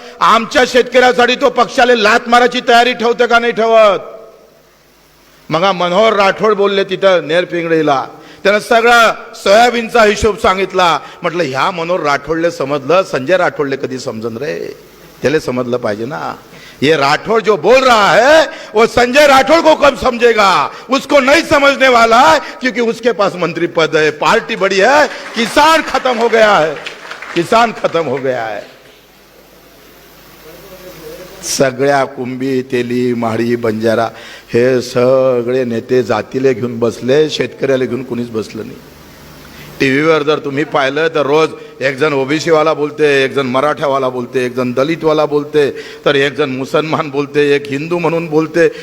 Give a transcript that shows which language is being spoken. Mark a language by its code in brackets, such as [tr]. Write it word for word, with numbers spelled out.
[mr] आमच्या शेतकऱ्यासाठी तो पक्षाला लात मारायची तयारी ठेवतं का नाही ठेवत. मग मनोहर राठोड बोलले तिथं नेरपिंगळीला. त्यानं सगळा सोयाबीनचा हिशोब सांगितला. म्हटलं ह्या मनोहर राठोडले समजलं, संजय राठोडले कधी समजन रे. त्याला समजलं पाहिजे ना. [hi] ये राठौड़ जो बोल रहा है वो संजय राठौड़ को कब समझेगा, उसको नहीं समझने वाला है, क्योंकि उसके पास मंत्री पद है, पार्टी बड़ी है, किसान खत्म हो गया है, किसान खत्म हो गया है. [mr] सगळ्या कुंभी तेली माळी बंजारा हे सगळे नेते जातीले घेऊन बसले, शेतकऱ्याला घेऊन कुणीच बसलं नाही. टीव्हीवर जर तुम्ही पाहिलं तर रोज एक जण ओबीसीवाला बोलते, एक जण मराठावाला बोलते, एक जण दलितवाला बोलते, तर एक जण मुसलमान बोलते, एक हिंदू म्हणून बोलते.